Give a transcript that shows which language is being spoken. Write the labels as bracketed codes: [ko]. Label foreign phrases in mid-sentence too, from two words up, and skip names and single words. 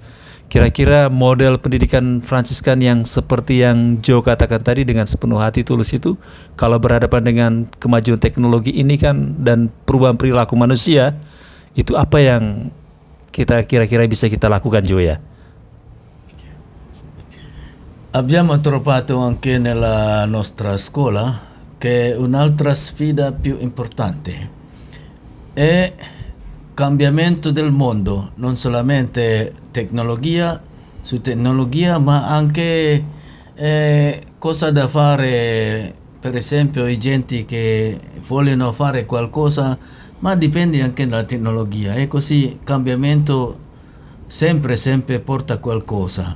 [id] Kira-kira model pendidikan Fransiskan yang seperti yang Joe katakan tadi dengan sepenuh hati tulus itu, kalau berhadapan dengan kemajuan teknologi ini kan dan perubahan perilaku manusia, itu apa yang kita kira-kira bisa kita lakukan Joe ya? [it] Abbiamo trovato anche nella nostra scuola che un'altra sfida più importante è cambiamento del mondo, non solamente tecnologia su tecnologia, ma anche cosa da fare, per esempio i genti che vogliono fare qualcosa, ma dipende anche dalla tecnologia, e così cambiamento sempre porta qualcosa.